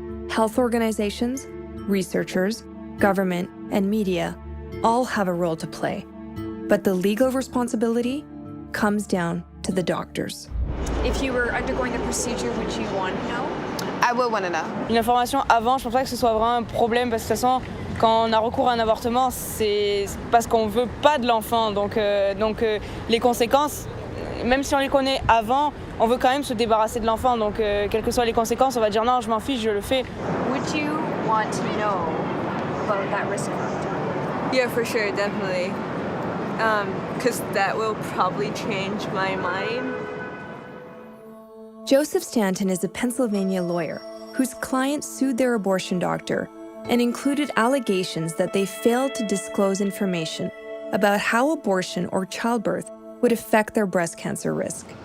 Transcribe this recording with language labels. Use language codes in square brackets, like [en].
[en] Health organizations, researchers, government, and media all have a role to play. But the legal responsibility comes down to the doctors. If you were undergoing the procedure, would you want to know? I will want to know. [fr] Une information avant, je pense pas que ce soit vraiment un problème parce que de toute façon, quand on a recours à un avortement, c'est parce qu'on veut pas de l'enfant. Donc les conséquences, même si on les connaît avant, on veut quand même se débarrasser de l'enfant. Donc quelles que soient les conséquences, on va dire non, je m'en fiche, je le fais. [en] Would you want to know about that risk factor? Yeah, for sure, definitely. Because that will probably change my mind. Joseph Stanton is a Pennsylvania lawyer whose client sued their abortion doctor and included allegations that they failed to disclose information about how abortion or childbirth would affect their breast cancer risk.